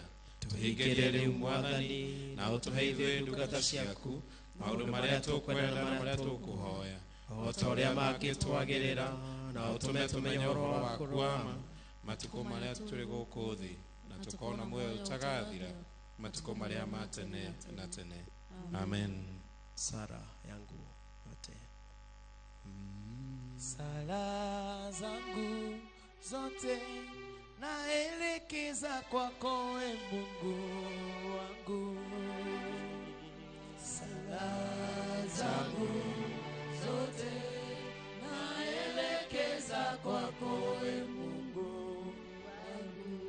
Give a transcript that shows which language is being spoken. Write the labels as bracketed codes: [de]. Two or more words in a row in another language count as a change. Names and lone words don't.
[ki] Tũhingĩrie rĩu Mwathani na ũtũhe ithuĩ ndungata ciaku maũndũ marĩa tũkwenda na marĩa tũkũhoya o ta ũrĩa mangĩtwagĩrĩra na ũtũme tũmenye ũhoro waku wa ma matukũ marĩa tũrĩ gũkũ thĩ na tũkona muoyo ũtagathira matukũ marĩa ma tene na tene. [sw] Amen. Sara yangu yote. Sala zangu zote naelekeza kwako e Mungu wangu. Sala zangu zote naelekeza kwako e Mungu wangu.